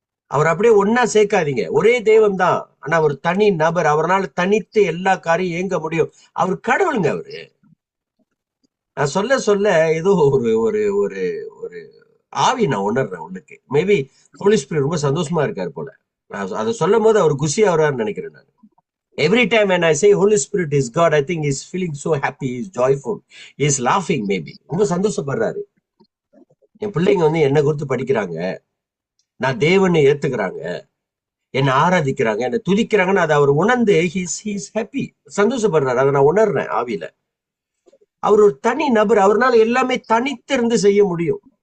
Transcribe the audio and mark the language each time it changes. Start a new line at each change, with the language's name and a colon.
Tamil: அவர் அப்படியே ஒன்னா சேர்க்காதீங்க. ஒரே தெய்வம் தான், ஆனா அவர் தனி நபர். அவரால் தனித்து எல்லா காரியம் இயங்க முடியும். அவர் கடவுளுங்க. அவரு நான் சொல்ல சொல்ல ஏதோ ஒரு ஒரு ஒரு ஒரு ஆவி நான் உணர்றேன் உள்ளுக்கு. மேபி ஹோலி ஸ்பிரிட் ரொம்ப சந்தோஷமா இருக்காரு போல. நான் அதை சொல்லும் போது அவர் குஷி ஆகிறாருன்னு நினைக்கிறேன் நான்.
English: Every time when I say Holy Spirit is God, I think he's feeling so happy, he's joyful, he's laughing maybe.
Tamil: ரொம்ப சந்தோஷப்படுறாரு. என் பிள்ளைங்க வந்து என்ன குறித்து படிக்கிறாங்க, நான் தேவனை ஏத்துக்கிறாங்க, என்னை ஆராதிக்கிறாங்க, என்னை துதிக்கிறாங்கன்னு அதை அவர் உணர்ந்து
English: he's happy,
Tamil: சந்தோஷப்படுறாரு. அதை நான் உணர்றேன் ஆவியில. அவர் ஒரு தனி நபர், அவர்னால எல்லாமே தனித்திருந்து செய்ய முடியும்.